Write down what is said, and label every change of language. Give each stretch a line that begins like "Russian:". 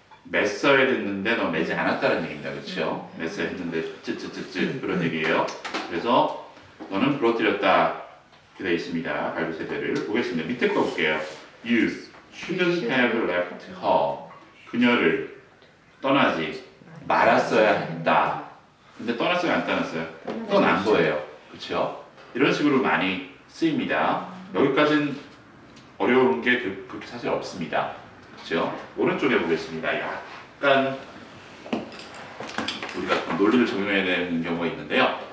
Korean: 맸어야 됐는데 너 매지 않았다는 얘기입니다. 그렇죠? 맸어야 했는데 쯔쯔쯔쯔 그런 얘기예요. 그래서 너는 부러뜨렸다. 이렇게 되어 있습니다. 갈비 3대를 보겠습니다. 밑에 거 볼게요.
English: You shouldn't have left her.
Korean: 그녀를 떠나지 말았어야 했다. 근데 떠났어요? 안 떠났어요? 떠난 거예요. 그렇죠? 이런 식으로 많이 쓰입니다. 여기까지는 어려운 게 그렇게 사실 없습니다. 그렇죠? 오른쪽에 보겠습니다. 약간 우리가 좀 논리를 적용해야 되는 경우가 있는데요.